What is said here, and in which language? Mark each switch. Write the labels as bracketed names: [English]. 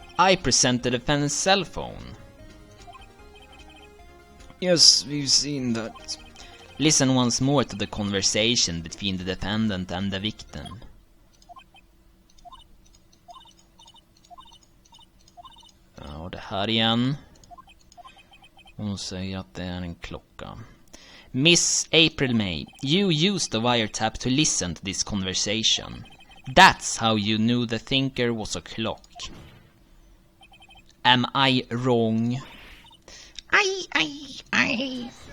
[English] I present the defendant's cell phone. Yes, we've seen that. Listen once more to the conversation between the defendant and the victim. [Swedish] Ja, det här igen. Hon säger att det är en klocka. [English] Miss April May, you used the wiretap to listen to this conversation. That's how you knew the thinker was a clock. Am I wrong? I...